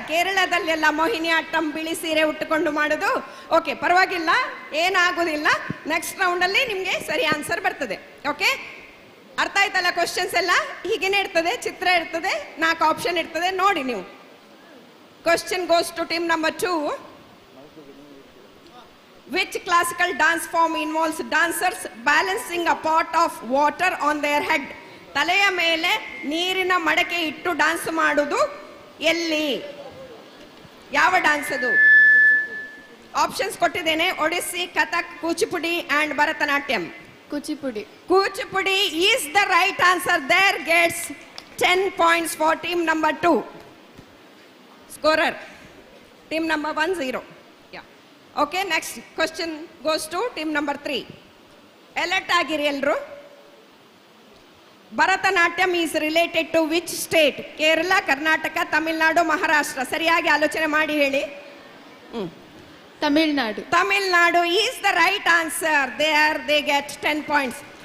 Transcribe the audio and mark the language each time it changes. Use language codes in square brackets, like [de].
[kn] ಕೇರಳದಲ್ಲೆಲ್ಲ ಮೋಹಿನಿಯಾಟ್ಟಂ ಬಿಳಿ ಸೀರೆ ಉಟ್ಟುಕೊಂಡು ಮಾಡೋದು. ಓಕೆ, ಪರವಾಗಿಲ್ಲ, ಏನಾಗೋದಿಲ್ಲ. ನೆಕ್ಸ್ಟ್ ರೌಂಡಲ್ಲಿ ನಿಮಗೆ ಸರಿ ಆನ್ಸರ್ ಬರ್ತದೆ. ಓಕೆ, ಅರ್ಥ ಆಯ್ತಲ್ಲ? ಕ್ವಶನ್ಸ್ ಎಲ್ಲ ಹೀಗೇನೆ ಇರ್ತದೆ, ಚಿತ್ರ ಇರ್ತದೆ, 4 ಆಪ್ಷನ್ ಇರ್ತದೆ, ನೋಡಿ ನೀವು. [en] Question goes to team number 2. Which classical dance form involves dancers balancing a pot of water on their head? [kn] ತಲೆಯ ಮೇಲೆ ನೀರಿನ ಮಡಕೆ ಇಟ್ಟು ಡ್ಯಾನ್ಸ್ ಮಾಡುವುದು ಎಲ್ಲಿ? ಯಾವ ಡ್ಯಾನ್ಸ್ ಅದು? ಆಪ್ಷನ್ಸ್ ಕೊಟ್ಟಿದ್ದೇನೆ. Odissi, Kathak, Kuchipudi and Bharatanatyam. Kuchipudi. [en] Kuchipudi is the right answer. There gets 10 points for team number 2. Scorer team number 1 0. Yeah. Okay, next question goes to team number 3. [kn] Alert ಆಗಿರಿ ಎಲ್ಲರೂ. [en] Bharatanatyam is related to which state? Kerala, Karnataka, Tamil Nadu, Maharashtra? [kn] ಸರಿಯಾಗಿ ಆಲೋಚನೆ ಮಾಡಿ ಹೇಳಿ. Tamil Nadu. [en] Tamil Nadu is the right answer. They get 10 points.